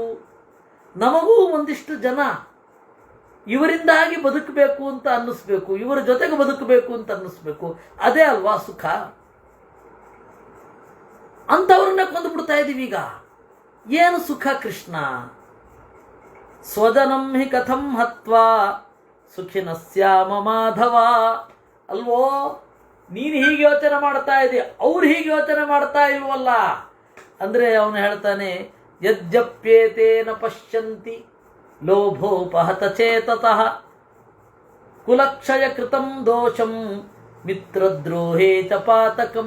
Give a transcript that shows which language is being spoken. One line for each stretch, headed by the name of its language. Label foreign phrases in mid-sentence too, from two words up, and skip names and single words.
Kannada: ನಮಗೂ ಒಂದಿಷ್ಟು ಜನ ಇವರಿಂದಾಗಿ ಬದುಕಬೇಕು ಅಂತ ಅನ್ನಿಸ್ಬೇಕು, ಇವರ ಜೊತೆಗೆ ಬದುಕಬೇಕು ಅಂತ ಅನ್ನಿಸ್ಬೇಕು. ಅದೇ ಅಲ್ವಾ ಸುಖ? ಅಂಥವ್ರನ್ನ ಕೊಂದು ಬಿಡ್ತಾ ಇದ್ದೀವಿ ಈಗ. ಏನು ಸುಖ ಕೃಷ್ಣ?
Sanskrit: ಸ್ವಜನಂ ಹಿ ಕಥಂ ಹತ್ವಾ ಸುಖಿನ ಸ್ಯಾಮ ಮಾಧವ.
Kannada: ಅಲ್ವೋ, ನೀನು ಹೀಗೆ ಯೋಚನೆ ಮಾಡ್ತಾ ಇದೀಯ, ಅವ್ರು ಹೀಗೆ ಯೋಚನೆ ಮಾಡ್ತಾ ಇಲ್ವಲ್ಲ. ಅಂದ್ರೆ ಅವನು ಹೇಳ್ತಾನೆ,
Sanskrit: ಯಜ್ಜಪ್ಯೇತೇನ ಪಶ್ಯಂತಿ ಲೋಭೋಪಹತ ಚೇತತಃ ಕುಲಕ್ಷಯ ಕೃತಂ ದೋಷಂ ಮಿತ್ರದ್ರೋಹೇ ಚ ಪಾತಕಂ.